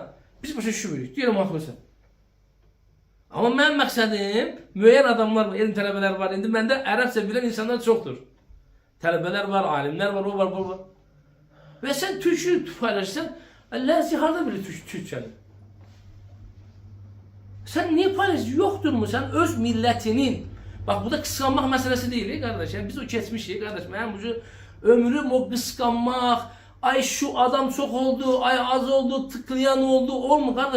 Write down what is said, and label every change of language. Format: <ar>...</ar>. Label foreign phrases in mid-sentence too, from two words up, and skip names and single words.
<az>Biz başa düşmürük. Deyirəm, haqlısan. Amma mənim məqsədim müəyyən adamlar var, elm tələbələr var. İndi məndə Ərəbcə bilən insanlar çoxdur. Tələbələr var, alimlər var, o var, bu var. Və sən Türkçü paylaşırsan, Ləzi harada bilir Türkçəni?</az> <tr>Sen niye paylaşıyorsun? Yoktur mu? Sen öz milletinin, bak bu da kıskanmak meselesi değil kardeş. Yani biz o kesmişiz kardeş. Ben bu ömrüm o kıskanmak, ay şu adam çok oldu, ay az oldu, tıklayan oldu, olma kardeş.</tr>